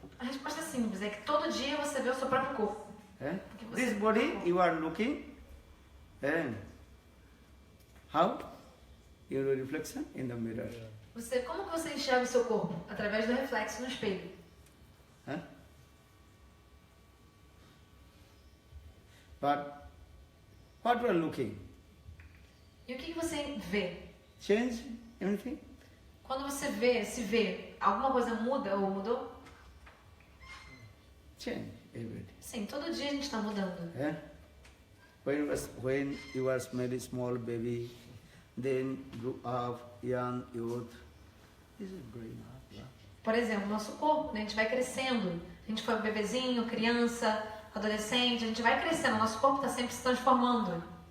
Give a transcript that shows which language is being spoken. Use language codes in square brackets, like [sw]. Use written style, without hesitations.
[pt] A resposta é simples, é que todo dia você vê o seu próprio corpo. [en] This body you are looking, how? Your reflection in the mirror. [pt] Como que você enxerga o seu corpo? Através do reflexo no espelho. [en] But what you are looking? [pt] E o que você vê? [en] Change anything? [pt] Quando você se vê, alguma coisa muda ou mudou? [en] Change every day. [pt] Sim, todo dia a gente está mudando. [en] When you are very small baby, then grew up, young youth, this is growing up. Yeah? [pt] Por exemplo, nosso corpo, né? A gente vai crescendo. A gente foi um bebezinho, criança, adolescente, a gente vai crescendo. Nosso corpo está sempre se transformando.